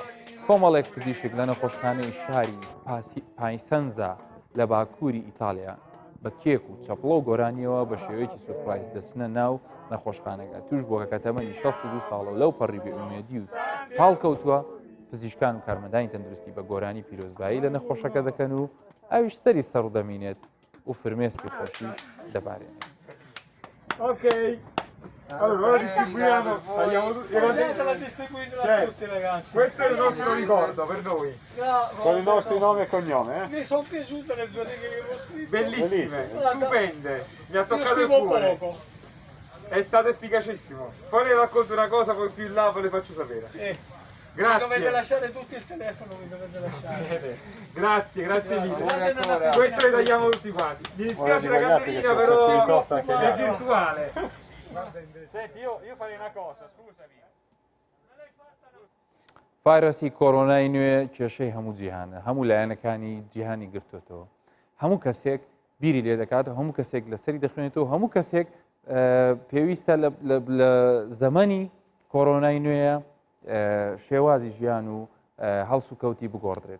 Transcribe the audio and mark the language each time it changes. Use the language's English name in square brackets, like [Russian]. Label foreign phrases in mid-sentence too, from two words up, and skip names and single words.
[Central Kurdish] کۆمەڵێک پزیشک لە نەخۆشخانەی شاری پایسەنزا لە باکووری ئیتالیا بە کێک و چەپڵە و گۆرانیەوە بە شێوەیەکی سورپرایز دەچنە ناو نەخۆشخانەکە توش بۆ کە تەمەنی 62 ساڵە لەو پەڕی بێئومێدی و پاڵکەوتووە پزیشکان و کارمەندانی تەندروستی بە گۆرانی پیرۆزبایی لە نەخۆشەکە دەکەن و ئەویش سەری سەڕ دەمینێت و فرمێسکی خۆشی دەبارێنێت. [Italian] Okay, allora distribuiamo, la distribuite a tutti ragazzi. Questo è il nostro ricordo per noi. Con i nostri nomi e cognome, eh? Mi sono piaciute le due righe che avevo scritto. Bellissime, stupende. Mi ha toccato il cuore. È stato efficacissimo. Poi ne racconto una cosa, poi più in là ve le faccio sapere. Grazie. Dovete lasciare tutti il telefono, mi dovete lasciare. Grazie mille. Questo le tagliamo tutti quanti. Mi dispiace la candelina, però è virtuale. Senti, io farei una cosa, scusami. [Central Kurdish] ڤایرەسی کۆڕۆنای نوێ کێشەی هەموو جیهانە، هەموو لایەنەکانی جیهانی گرتوێتەوە. هەموو کەسێک بیری لێ دەکاتەوە، هەموو کەسێک لەسەری دەخوێنێتەوە، هەموو کەسێک پێویستە لە زەمەنی کۆڕۆنای نوێیە شێوازی ژیان و هەڵس و کەوتی بگۆڕدرێت.